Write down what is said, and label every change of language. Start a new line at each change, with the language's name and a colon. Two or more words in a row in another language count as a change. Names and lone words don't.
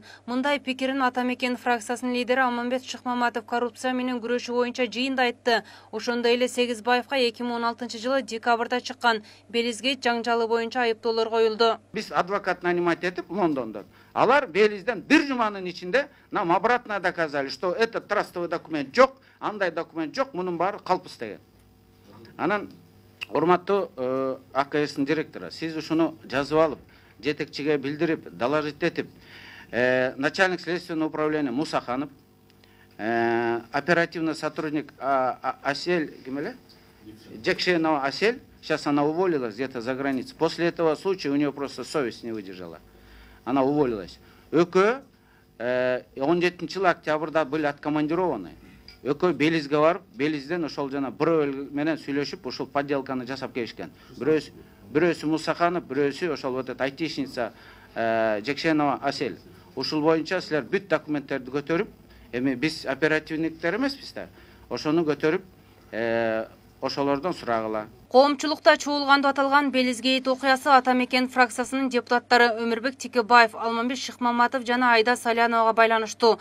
Kyrgyz: Мындай пикирин Атамекен фракциясынын лидери Алмамбет Шыкмаматов коррупция менен күрөшүү боюнча жыйында айтты. Ошондой эле Сегизбаевга 2016-жылы декабрда чыккан Белизгейт жаңжалы боюнча айыптоолор коюлду. Биз адвокат нанимать этип Лондондон. Алар Белизден бир жуманын ичинде
Russian: нам обратно доказали, что этот трастовый документ
Kyrgyz: жок, андай документ жок, мунун баары калпыс деген. Анан урматтуу АКСтин директору, сиз ушуну жазып алып, жетекчиге билдирип, доложить этип,
Russian: начальник следственного управления
Kyrgyz: Мусаханов,
Russian: оперативный сотрудник
Kyrgyz: Асель, Джекшенова Асель,
Russian: сейчас она уволилась где-то за границей. После этого случая у нее просто совесть не выдержала. Она уволилась.
Kyrgyz: Экөө 17 октябрда
Russian: были откомандированы.
Kyrgyz: Экөө Белизге барып, Белизден ошол жана бирөө менен сүйлөшүп, ошол подделканы жасап келишкен. Бирөөсү Мусаханов, бирөөсү ошол
Russian: вот эта айтишница
Kyrgyz: Джекшенова Асель. Ушул боюнча силер бүт документтерди көтөрүп, эми биз оперативниктер эмеспиз да. Ошону көтөрүп, ошолордон сурагыла. Коомчулукта чуулганды аталган Белизгейт окуясы Атамекен фракциясынын депутаттары Өмүрбек Тикебаев, Алмамбет Шыкмаматов жана Айда Саляновага байланыштуу.